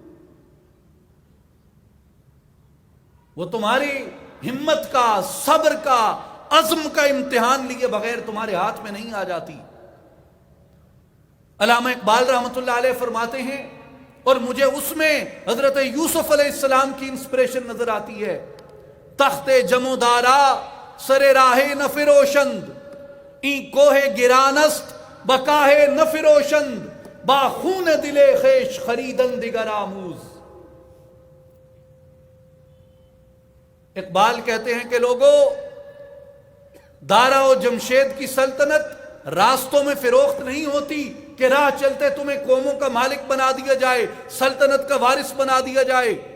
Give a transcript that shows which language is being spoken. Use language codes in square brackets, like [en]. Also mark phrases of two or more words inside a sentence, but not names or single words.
[ur] وہ تمہاری ہمت کا، صبر کا، عزم کا امتحان لیے بغیر تمہارے ہاتھ میں نہیں آ جاتی. علامہ اقبال رحمۃ اللہ علیہ فرماتے ہیں، اور مجھے اس میں حضرت یوسف علیہ السلام کی انسپریشن نظر آتی ہے، [fa] تخت جمو دارا سر راہ نہ فروشند، این کوہ گرانست بکاہ نہ فروشند، با خون دل خیش خریدن دیگر آموز. [ur] اقبال کہتے ہیں کہ لوگوں، دارا و جمشید کی سلطنت راستوں میں فروخت نہیں ہوتی کہ راہ چلتے تمہیں قوموں کا مالک بنا دیا جائے، سلطنت کا وارث بنا دیا جائے.